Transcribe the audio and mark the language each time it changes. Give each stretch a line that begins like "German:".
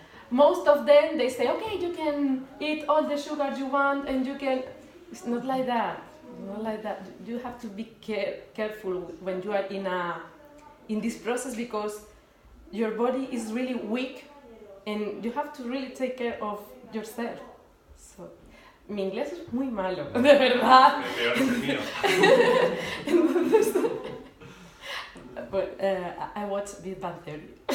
English: Most of them, they say, okay, you can eat all the sugar you want, and you can. It's not like that. Not like that. You have to be careful when you are in this process, because your body is really weak and you have to really take care of yourself. So,
Spanish: mi inglés es muy malo, de verdad. Peor es el mío. Entonces,
English: but I watched Big Bang Theory.